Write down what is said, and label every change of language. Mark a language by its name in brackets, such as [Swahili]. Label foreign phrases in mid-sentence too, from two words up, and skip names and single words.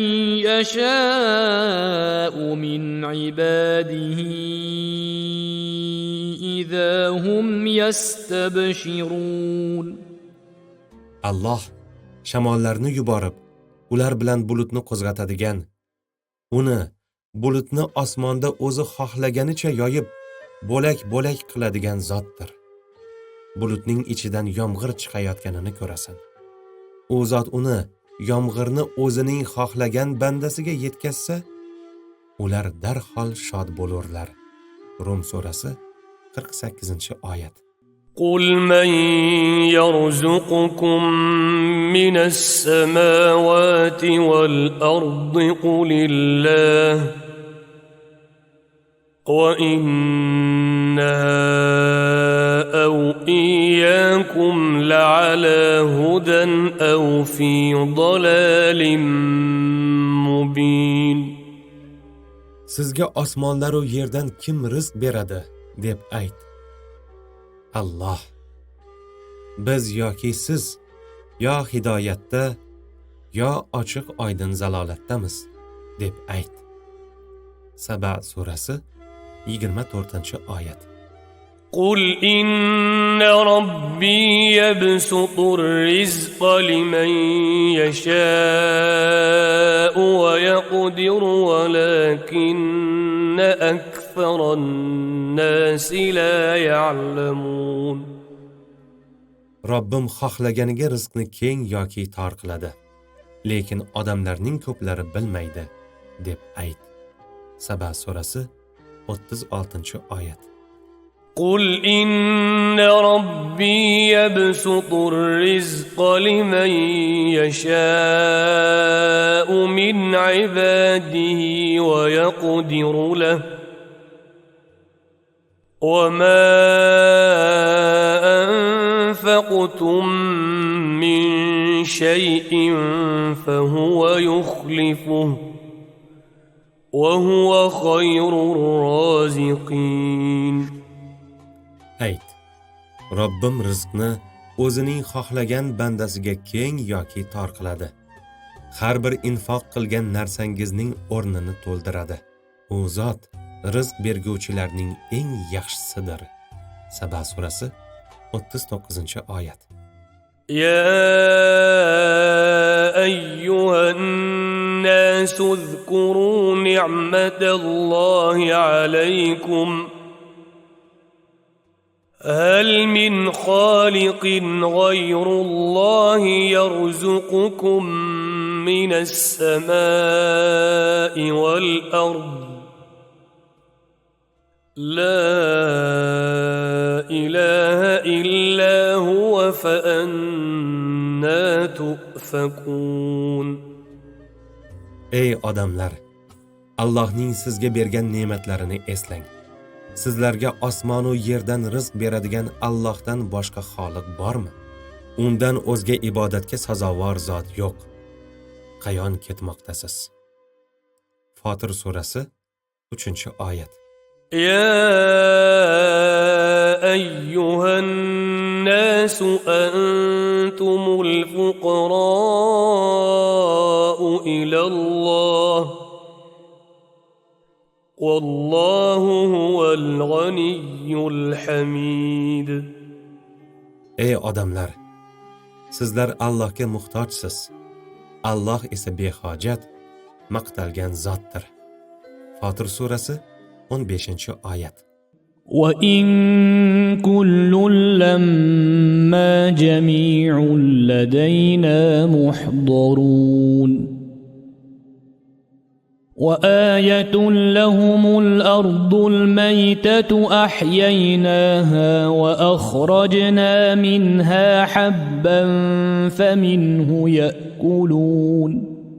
[Arabic] يشاء من عباده إذا هم يستبشرون. [Uzbek] Alloh shamollarni yuborib, ular bilan bulutni qo'zg'atadigan, uni bulutni osmonda o'zi xohlaganicha yoyib, bo'lak-bo'lak qiladigan zotdir. Bulutning ichidan yomg'ir chiqayotganini ko'rasan. U zot uni yomg'irni o'zining xohlagan bandasiga yetkazsa, ular darhol shod bo'lurlar. Rum surasi 48-oyat. [Arabic] قل من يرزقكم من السماوات والأرض قل الله وإنا أو إياكم لعلى هدى أو في ضلال مبين. [Uzbek] Sizga osmonlar va yerdan kim rizq beradi deb ayt. Alloh. Biz yoki siz yo hidoyatda yo ochiq oydin zalolatdamiz deb ayt. Saba surasi 24-oyat. [Arabic] قل إن ربي يبسط الرزق لمن يشاء ويقدر ولكن أكثر الناس لا يعلمون. [Uzbek] Robbim xohlaganiga rizqni keng yoki tor qiladi, lekin odamlarning ko'plari bilmaydi deb ayt. Saba surasi 36-oyat. [Arabic] قل إن ربي يبسط الرزق لمن يشاء من عباده ويقدر له وما أنفقتم من شيء فهو يخلفه وهو خير الرازقين. [Uzbek] Ayt, Robbim rizqni o'zining xohlagan bandasiga keng yoki tor qiladi. Har bir infoq qilgan narsangizning o'rnini to'ldiradi. U zot rizq berguvchilarning eng yaxshisidir. Saba surasi 39-oyat. [Arabic] يا أيها الناس اذكروا نعمة الله عليكم هل من خالق غير الله يرزقكم من السماء والأرض لا إله إلا هو فأنا تؤفكون. [Uzbek] Ey odamlar, Allohning sizga bergan ne'matlarini eslang. Sizlarga osmon va yerdan rizq beradigan Allohdan boshqa xoliq bormi? Undan o'zga ibodatga sazovor zot yo'q. Qayon ketmoqdasiz? Fotir surasi 3-oyat. [Arabic] يا أيها الناس أنتم الفقراء إلى الله والله هو الغني الحميد. [Uzbek] Ey odamlar, sizlar Allohga muhtojsiz. Alloh esa behojat, maqtalgan zotdir. Fotir surasi 15-oyat. [Arabic] وَإِن كُلٌّ لَّمَّا جَمِيعٌ لَّدَيْنَا مُحْضَرُونَ وَآيَةٌ لَّهُمُ الْأَرْضُ الْمَيْتَةُ أَحْيَيْنَاهَا وَأَخْرَجْنَا مِنْهَا حَبًّا فَمِنْهُ يَأْكُلُونَ